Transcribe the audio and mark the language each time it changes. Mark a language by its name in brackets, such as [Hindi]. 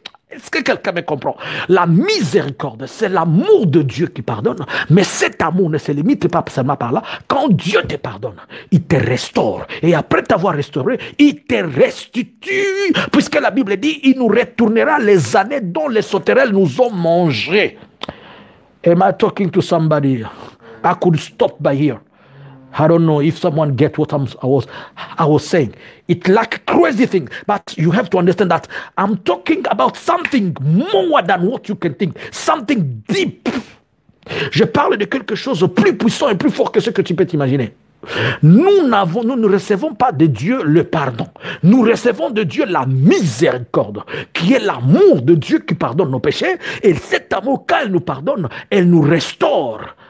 [French] Est-ce que quelqu'un me comprend? La miséricorde, c'est l'amour de Dieu qui pardonne, mais cet amour ne se limite pas seulement par là. Quand Dieu te pardonne, il te restaure. Et après t'avoir restauré, il te restitue. Puisque la Bible dit, il nous retournera les années dont les sauterelles nous ont mangé. [English] Am I talking to somebody? I could stop by here. I don't know if someone gets what I was saying. It's like crazy thing, but you have to understand that I'm talking about something more than what you can think, something deep. [French] Je parle de quelque chose de plus puissant et plus fort que ce que tu peux t'imaginer. Nous ne recevons pas de Dieu le pardon. Nous recevons de Dieu la miséricorde, qui est l'amour de Dieu qui pardonne nos péchés. Et cet amour, quand elle nous pardonne, elle nous restaure.